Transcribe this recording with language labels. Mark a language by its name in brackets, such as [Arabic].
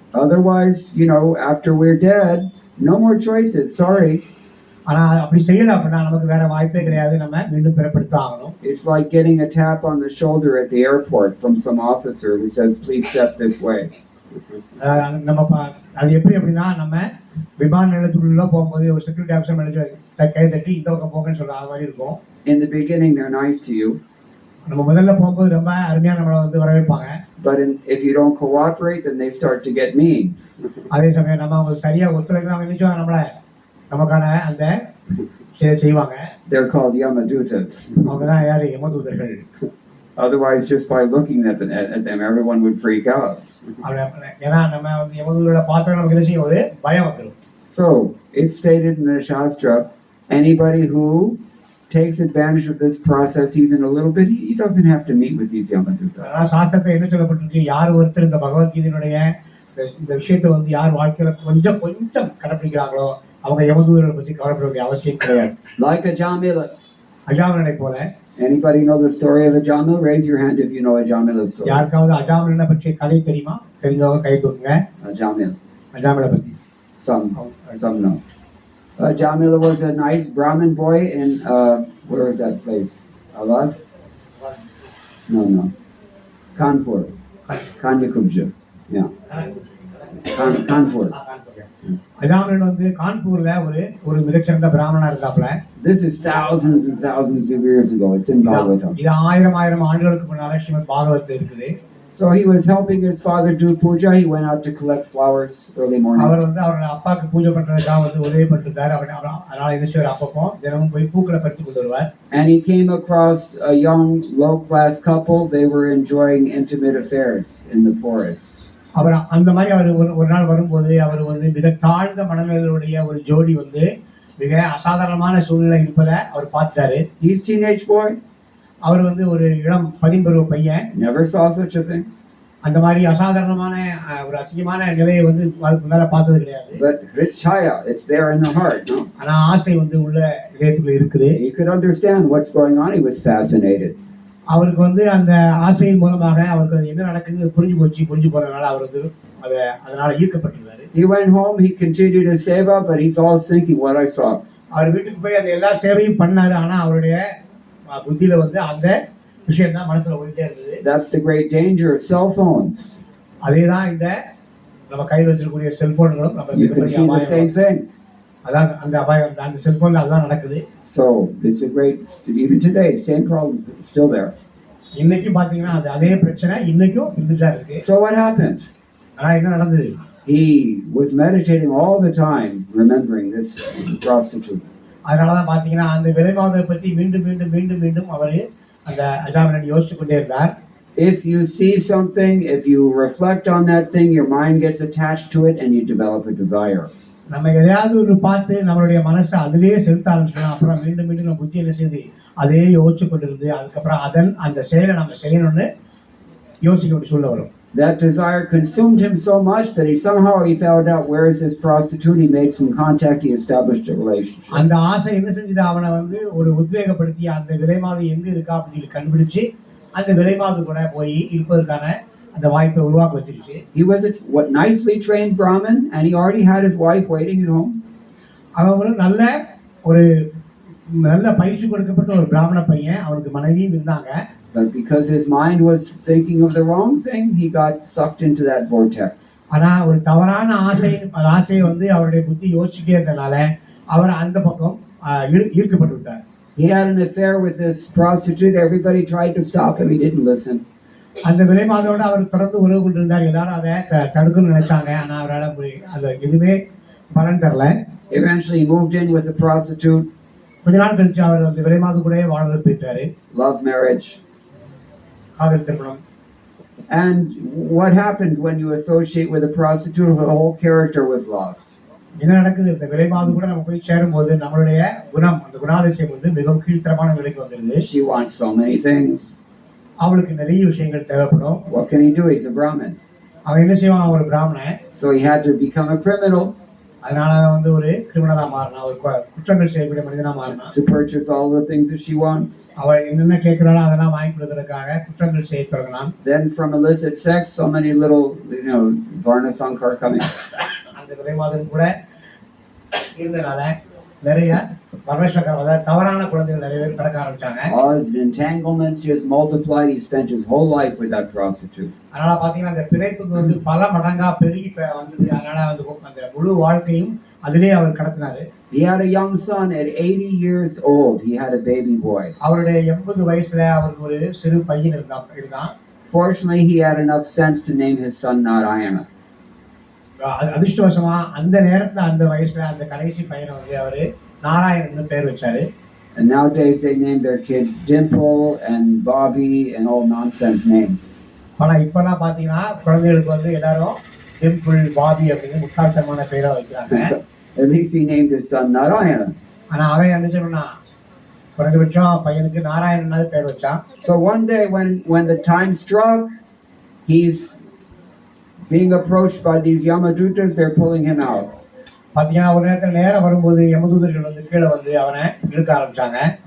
[English] Otherwise, after we're dead, no more choices. Sorry. [Tamil] ஆனா அப்படி செய்யல அப்படின்னா நமக்கு வேற வாய்ப்பே கிடையாது. நம்ம மீண்டும் பிறப்படுத்த ஆகணும். [English] It's like getting a tap on the shoulder at the airport from some officer who says, "Please step this way." [Tamil] நம்ம அது எப்படி அப்படின்னா நம்ம விமான நிலையத்துக்குள்ள போகும்போது ஒரு செக்யூரிட்டி ஆஃபீஸர் மேனேஜர் கை தட்டி இந்த பக்கம் போங்கன்னு சொல்ற அது மாதிரி இருக்கும். [English] In the beginning, they're nice to you. [Tamil] நம்ம முதல்ல போகும்போது ரொம்ப அருமையா நம்மளை வந்து வரவேற்பாங்க. [English] But if you don't cooperate, then they start to get mean. [Tamil] அதே சமயம் நம்ம அவங்க சரியா ஒத்துழைக்கலாம் நினைச்சோம் நம்மள நமக்கான அந்த செய்வாங்க. [English] They're called Yamadutas. [Tamil] அவங்க தான் யாரு யமதூதர்கள். [English] Otherwise, just by looking at them, everyone would freak out. [Tamil] ஏன்னா நம்ம வந்து யமதூதர்களை பார்த்தா நமக்கு என்ன செய்யும் ஒரு பயம் வந்துடும். [English] So it's stated in the Shastra, anybody who takes advantage of this process even a little bit, he doesn't have to meet with these Yamadutas. [Tamil] சாஸ்திரத்தை என்ன சொல்லப்பட்டிருக்கு, யார் ஒருத்தர் இந்த பகவத்கீதையினுடைய இந்த விஷயத்தை வந்து யார் வாழ்க்கையில கொஞ்சம் கடைபிடிக்கிறாங்களோ அவங்க யமதூதர்களை பற்றி கவலைப்பட வேண்டிய அவசியம் கிடையாது. [English] Like Ajamila. [Tamil] அஜாமிலனை போல. [English] Anybody know the story of Ajamila? Raise your hand if you know Ajamila's story. [Tamil] யாருக்காவது அஜாமிலனை பற்றிய கதை தெரியுமா? தெரிஞ்சவங்க கை தூக்குங்க. அஜாமில பத்தி. [English] Some know. Ajamila was a nice Brahmin boy in where is that place? Awas? No. Kanpur. Kanyakubja. Yeah. Kanpur. [Tamil] அஜாமிலன் வந்து கான்பூர்ல ஒரு மிகச்சிறந்த பிராமணனா இருந்தாப்ல. [English] This is thousands and thousands of years ago. It's in Bhagavatam. [Tamil] இது ஆயிரம் ஆண்டுகளுக்கு முன்னால ஸ்ரீமத் பாகவதத்துல இருக்குது. [English] So he was helping his father do puja. He went out to collect flowers early morning. [Tamil] அவர் வந்து அவரோட அப்பாக்கு பூஜை பண்றதுக்காக வந்து உதவி பண்ணிட்டார். அதனால என்ன செய்வார், அப்பப்போ தினமும் போய் பூக்களை பறித்து கொண்டு வருவார். [English] And he came across a young low-class couple. They were enjoying intimate affairs in the forest. [Tamil] அவர் அந்த மாதிரி அவர் ஒரு நாள் வரும்போது அவர் வந்து மிக தாழ்ந்த மனநிலையுடைய ஒரு ஜோடி வந்து மிக அசாதாரணமான சூழ்நிலை இருப்பதை அவர் பார்த்தாரு. [English] These teenage boys. [Tamil] அவர் வந்து ஒரு இளம் 10 பருவ பையன். [English] Never saw such a thing. [Tamil] அந்த மாதிரி அசாதாரணமான ஒரு அசிங்கமான நிலையை வந்து முன்னால பார்த்தது கிடையாது. [English] But Richaya, it's there in the heart, no? [Tamil] ஆனா ஆசை வந்து உள்ள இதயத்துல இருக்குது. [English] He could understand what's going on. He was fascinated. [Tamil] அவருக்கு வந்து அந்த ஆசையின் மூலமாக அவருக்கு என்ன நடக்குது புரிஞ்சு போறதுனால அவர் வந்து அதனால ஈர்க்கப்பட்டிருந்தாரு. [English] He went home. He continued his seva, but he's all thinking what I saw. [Tamil] அவர் வீட்டுக்கு போய் அந்த எல்லா சேவையும் பண்ணாரு. ஆனா அவருடைய புத்தியில வந்து அந்த விஷயம் தான் மனசுல ஓடிட்டே இருந்தது. [English] That's the great danger of cell phones. [Tamil] அதேதான் இந்த நம்ம கையில் வச்சிருக்கக்கூடிய செல்போன்களும் நம்ம [English] the same thing. [Tamil] அதான் அந்த அபாயம் அந்த செல்போன்ல அதான் நடக்குது. [English] So it's a great, even today, same problem still there. [Tamil] இன்னைக்கு பாத்தீங்கன்னா அதே பிரச்சனை இன்னைக்கும் இருந்துட்டா இருக்கு. [English] So what happened? [Tamil] ஆனா என்ன நடந்தது? [English] He was meditating all the time, remembering this prostitute. [Tamil] அதனாலதான் பாத்தீங்கன்னா அந்த விலைமாதத்தை பத்தி மீண்டும் அவரு அந்த அஜாமிலன் யோசிச்சு கொண்டே இருந்தார். [English] If you see something, if you reflect on that thing, your mind gets attached to it and you develop a desire. [Tamil] நம்ம எதையாவது ஒரு பார்த்து நம்மளுடைய மனசை அதிலேயே செலுத்த ஆரம்பிச்சோம்னா அப்புறம் மீண்டும் நம்ம புத்தி என்ன செய்யுது அதே யோசிச்சு கொண்டிருந்து அதுக்கப்புறம் அந்த செயலை நம்ம செய்யணும்னு யோசிக்க வேண்டிய சூழ்நிலை வரும். [English] That desire consumed him so much that he found out where is this prostitute. He made some contact. He established a relationship. [Tamil] அந்த ஆசை என்ன செஞ்சது, அவனை வந்து ஒரு உத்வேகப்படுத்தி அந்த விலைமாது எங்க இருக்கா அப்படின்னு கண்டுபிடிச்சு அந்த விலைமாது கூட போய் இருப்பதற்கான அந்த வாய்ப்பை உருவாக்க வச்சிருச்சு. [English] He was a nicely trained Brahmin and he already had his wife waiting at home. [Tamil] அவன் ஒரு நல்ல பயிற்சி கொடுக்கப்பட்ட ஒரு பிராமண பையன், அவனுக்கு மனைவியும் இருந்தாங்க. [English] But because his mind was thinking of the wrong thing, he got sucked into that vortex. [Tamil] ஆனா ஒரு தவறான ஆசையை வந்து அவருடைய புத்தி யோசிச்சுட்டே இருந்தனால அவர் அந்த பக்கம் ஈர்க்கப்பட்டு விட்டார். [English] He had an affair with this prostitute. Everybody tried to stop him. He didn't listen. [Tamil] அந்த விலைமாதோட அவர் தொடர்ந்து உறவு கொண்டிருந்தார். எல்லாரும் அதை தடுக்கணும்னு நினைச்சாங்க. ஆனா அவரால் அது எதுவுமே பலன் தரல. [English] Eventually he moved in with the prostitute. [Tamil] கொஞ்ச நாள் கழிச்சு அவர் அந்த விலைமாது கூட வாழ்ந்து போயிட்டாரு. [English] Love marriage. [Tamil] காதல் திருமணம். [English] And what happens when you associate with a prostitute? The whole character was lost. [Tamil] என்ன நடக்குது, இந்த விலைமாது கூட நம்ம போய் சேரும்போது நம்மளுடைய குணம், அந்த குணாதிசயம் வந்து மிகவும் கீழ்த்தரமான நிலைக்கு வந்துருது. [English] She wants so many things. [Tamil] அவளுக்கு நிறைய விஷயங்கள் தேவைப்படும். [English] What can he do? He's a Brahmin. [Tamil] அவன் என்ன செய்வான், ஒரு பிராமணன். [English] So he had to become a criminal. [Tamil] அதனால வந்து ஒரு கிரிமினலா மாறினா, ஒரு குற்றங்கள் செய்யக்கூடிய மனிதனா மாறினா. [English] To purchase all the things that she wants. [Tamil] அவள் என்னென்ன கேட்கிறாளோ அதெல்லாம் வாங்கி கொடுக்கறதுக்காக குற்றங்கள் செய்ய தொடங்கினான். [English] Then from illicit sex, so many little, Varna Sankar coming. [Tamil] அந்த விலைமாதம் கூட இருந்தனால நிறைய பரமேஸ்வரர் அதாவது தவறான குழந்தைகள் நிறைய பேர் பிறக்க ஆரம்பிச்சாங்க. [English] All his entanglements just multiplied. He spent his whole life with that prostitute. [Tamil] அதனால பாத்தீங்கன்னா அந்த பிணைப்புக்கு வந்து பல மடங்கா பெருகி வந்தது. அதனால வந்து அந்த முழு வாழ்க்கையும் அதிலே அவர் கடத்தினாரு. [English] He had a young son at 80 years old. He had a baby boy. [Tamil] அவருடைய 80 வயசுல அவருக்கு ஒரு சிறு பையன் இருந்தான். [English] Fortunately, he had enough sense to name his son Narayana. [Tamil] அதிர்ஷ்டவசமா அந்த நேரத்துல அந்த வயசுல அந்த கடைசி பையனை வந்து அவரு நாராயணன் பேர் வச்சாரு. [English] And nowadays they name their kids Dimple and Bobby and all nonsense names. [Tamil] ஆனா இப்பெல்லாம் பாத்தீங்கன்னா குழந்தைகளுக்கு வந்து எல்லாரும் டிம்பிள் பாபி அப்படின்னு முட்டாள்தனமான பேரை வைக்கிறாங்க. [English] At least he named his son Narayana. [Tamil] ஆனா அவன் என்ன சொன்னா குறைந்தபட்சம் பையனுக்கு நாராயணன் பேர் வச்சான். [English] So one day when the time struck, he's being approached by these Yamadutas. They're pulling him out. [Tamil] பாத்தீங்கன்னா ஒரு நேரத்துல நேரம் வரும்போது யமதூதர்கள் வந்து கீழே வந்து அவனை இழுக்க ஆரம்பிச்சாங்க.